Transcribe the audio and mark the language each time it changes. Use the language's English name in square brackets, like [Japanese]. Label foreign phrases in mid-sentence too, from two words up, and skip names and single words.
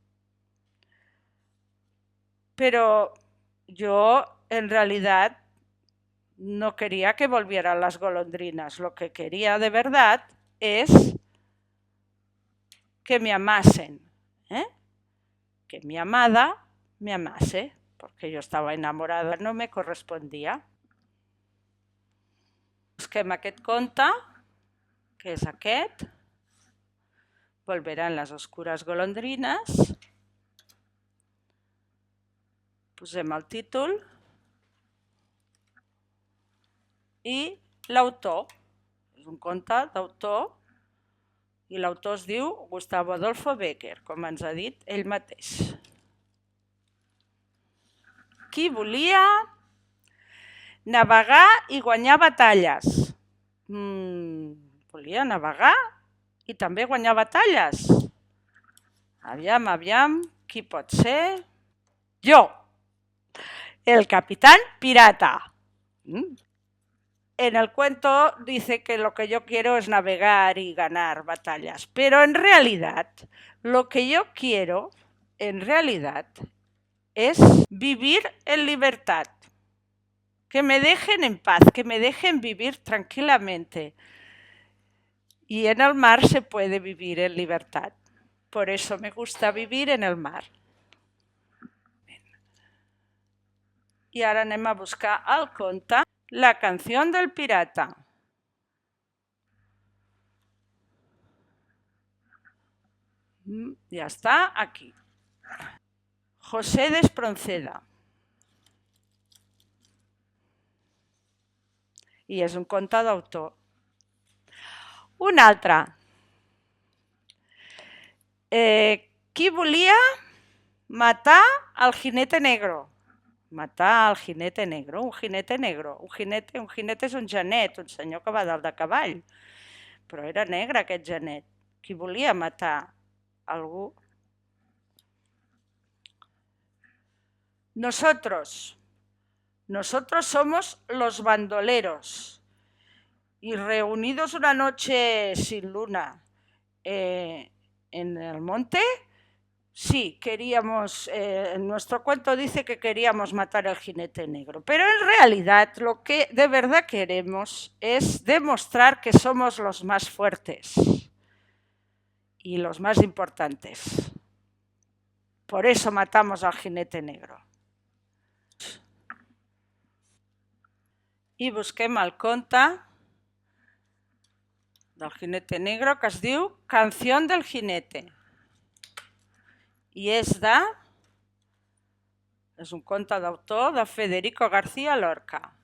[Spanish] Pero yo en realidad no quería que volvieran las golondrinas. Lo que quería de verdad es que me amasen, que mi amada me amase, porque yo estaba enamorada, no me correspondía. [Catalan] Busquem aquest conte, que és aquest, [Spanish] Volverán las oscuras golondrinas. [Catalan] Posem el títol i l'autor. És un conte d'autor i l'autor es diu Gustavo Adolfo Bécquer, com ens ha dit ell mateix. Qui volia navegar i guanyar batalles? Volia navegar i també guanyar batalles? Aviam, qui pot ser? Jo, [Spanish] el capitán pirata. En el cuento dice que lo que yo quiero es navegar y ganar batallas, pero en realidad lo que yo quiero en realidad es vivir en libertad, que me dejen en paz, que me dejen vivir tranquilamente. Y en el mar se puede vivir en libertad, por eso me gusta vivir en el mar. [Catalan] I ara anem a buscar el conte La canción del pirata. [Spanish] Ya está aquí. [Catalan] José d'Espronceda. I és un conte d'autor. Un altre. Qui volia matar [Spanish] al jinete negro? Matar al jinete negro, un jinete negro. [Catalan] Un jinete és un genet, un senyor que va dalt de cavall. Però era negre aquest genet. Qui volia matar algú? [Spanish] Nosotros somos los bandoleros y reunidos una noche sin luna en el monte, sí, queríamos, nuestro cuento dice que queríamos matar al jinete negro, pero en realidad lo que de verdad queremos es demostrar que somos los más fuertes y los más importantes. Por eso matamos al jinete negro. [Catalan] I busquem el conte del [Spanish] jinete negro [Catalan] que es diu Canción del jinete. I és un conte d'autor de Federico García Lorca.